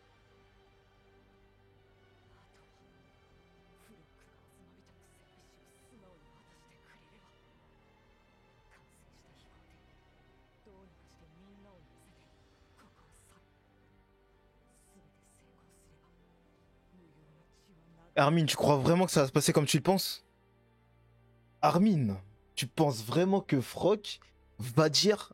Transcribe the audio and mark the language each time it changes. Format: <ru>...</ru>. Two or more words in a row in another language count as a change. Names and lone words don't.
<ja>あとはフロックがアズマビトの戦士を素直に渡してくれれば。完成した飛行艇、どうにかしてみんなを乗せてここを去る。全て成功すれば無用な血は流れ。</ja> <fr>Armin, tu crois vraiment que ça va se passer comme tu le penses? Armin, tu penses vraiment que Frock va dire...</fr>